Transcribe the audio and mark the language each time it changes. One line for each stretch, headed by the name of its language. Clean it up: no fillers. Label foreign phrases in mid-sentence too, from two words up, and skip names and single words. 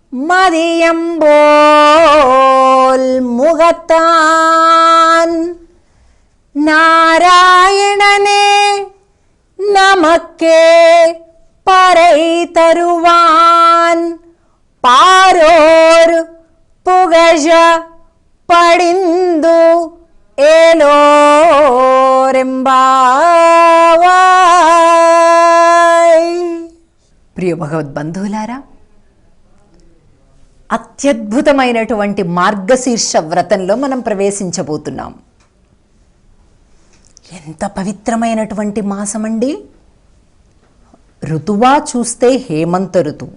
Tamil: மதியம்போல் முகத்தான் நாராயணனே நமக்கே பறை தருவான் பாரோர் புகழ படிந்து ఏలోరెంబావాయ్.
Telugu: ప్రియ భగవద్బంధువులారా, అత్యద్భుతమైనటువంటి మార్గశీర్ష వ్రతంలో మనం ప్రవేశించబోతున్నాం. ఎంత పవిత్రమైనటువంటి మాసమండి. ఋతువా చూస్తే హేమంత ఋతువు.